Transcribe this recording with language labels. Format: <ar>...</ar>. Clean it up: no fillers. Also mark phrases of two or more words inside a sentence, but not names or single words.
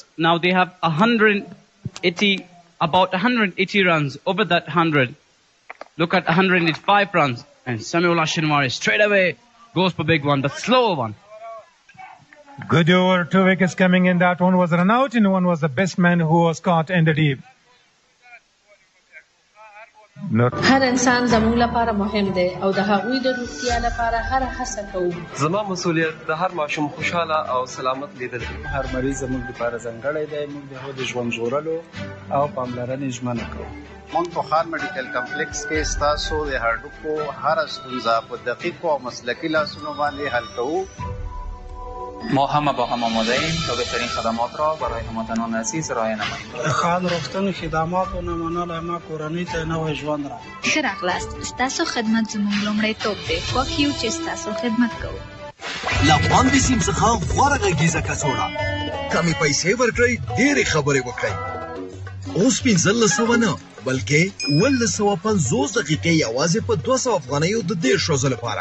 <en>Now they have about 180 runs over that 100. Look at 185 runs. And Samuel Ashinwari straight away goes for big one, but slow one. Good over, 2 wickets coming in. That one was run out and one was the best man who was caught in the deep.</en> <ps>هر انسان زموږ لپاره مهم دی او د هغوی د روغتیا لپاره هر هڅه کوو. زما مسؤلیت د هر ماشوم خوشاله او سلامت لیدل دي. هر مریض زموږ لپاره ځانګړی دی. موږ د هغه د ژوند ژغورلو او پاملرنې ژمنه کوو. موږ په خان میډیکل کمپلیکس کې ستاسو د هډوکو هر ستونزه په دقیقو او مسلکي لاسونو باندې حل کوو.</ps> <fa>ما همه با هم آماده ایم تا بهترین خدمات را برای هموطنان عزیز ارائه نماییم.</fa> <ps>خان روغتون خدمات او نمونه ما کورنۍ ته نوې ژوند را. ښه راغلاست. ستاسو خدمت زموږ لومړیتوب دی. خوښ یو چې ستاسو خدمت کوو. له افغان سیم څخه غوره غږیزه کڅوړه. کمې پیسې ورکړئ، ډېرې خبرې وکړئ. اوس 1500 نه بلکې 1250 دقیقې یوازې په 200 افغانیو د 10 ورځې لپاره.</ps>